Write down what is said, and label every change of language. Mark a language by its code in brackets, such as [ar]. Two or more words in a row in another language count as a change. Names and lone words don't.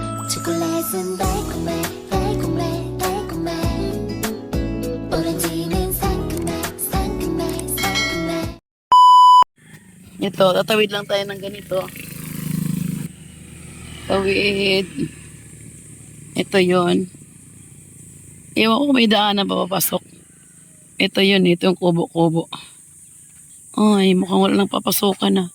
[ko] 초콜릿은 달콤해 달콤해 달콤해 오렌지는 상큼해 상큼해 상큼해. [tl] Ito, tatawid lang tayo ng ganito. Tawid. Ito yon. Ewan ko may daanan pa papasok. Ito yun, ito yung kubo-kubo. Ay, mukhang wala nang papasukan na.